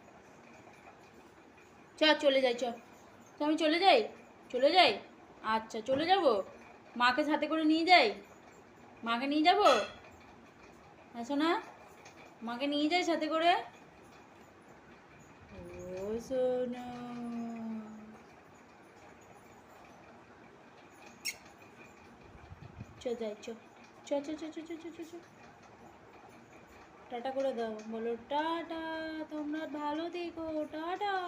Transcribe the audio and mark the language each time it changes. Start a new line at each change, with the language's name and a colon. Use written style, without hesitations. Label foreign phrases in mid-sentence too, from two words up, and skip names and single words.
Bangla: চ চলে যাই, চ তো আমি চলে যাই, চলে যাই। আচ্ছা চলে যাব, মাকে সাথে করে নিয়ে যাই, মাকে নিয়ে যাব। হ্যাঁ সোনা, মাকে নিয়ে যাই সাথে করে। ও সোনা, চ যাই, চ চ চ চ চ চ চ চ। টাটা করে দাও, বলো টাটা, তোমরা ভালো থেকো, টাটা।